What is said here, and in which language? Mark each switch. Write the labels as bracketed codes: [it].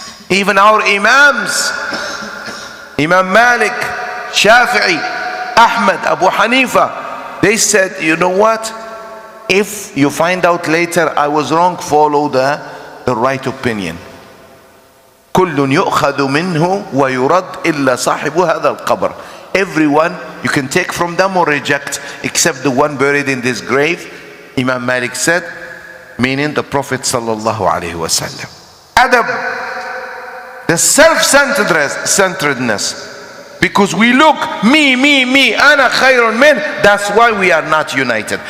[en] Even our Imams, Imam Malik, Shafi'i, Ahmad, Abu Hanifa, they said, you know what? If you find out later I was wrong, follow the right opinion. [ar] كل يؤخذ منه ويرد إلا صاحب هذا القبر. [en] Everyone you can take from them or reject, except the one buried in this grave. Imam Malik said, meaning the Prophet sallallahu alaihi wasallam. Adab, the self-centeredness. Because we look, me, [ar] ana khayrun min. [en] That's why we are not united.